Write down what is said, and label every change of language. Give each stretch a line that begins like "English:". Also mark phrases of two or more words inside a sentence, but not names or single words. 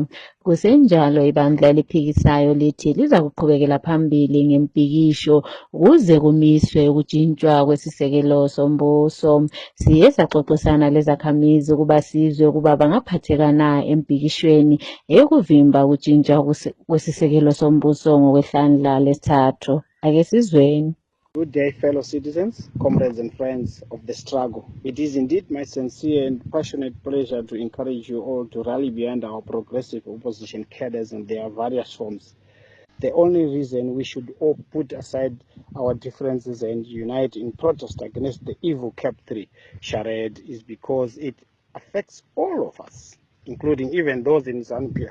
North Ndebele: Kusenjalo ibandla eliphikisayo lithi liza kuqhubekela phambili ngempikisho ukuze kumiswe ukutshintshwa kwesisekelo sombuso. Siye saxoxisana lezakhamizi ukuba sizwe ukuba bangaphatheka na empikishweni eyokuvimba ukutshintshwa kwesisekelo sombuso ngokwehlandla lesithathu. Ake sizweni.
English: Good day, fellow citizens, comrades and friends of the struggle. It is indeed my sincere and passionate pleasure to encourage you all to rally behind our progressive opposition cadres in their various forms. The only reason we should all put aside our differences and unite in protest against the evil Cap 3 charade is because it affects all of us, including even those in ZANU-PF.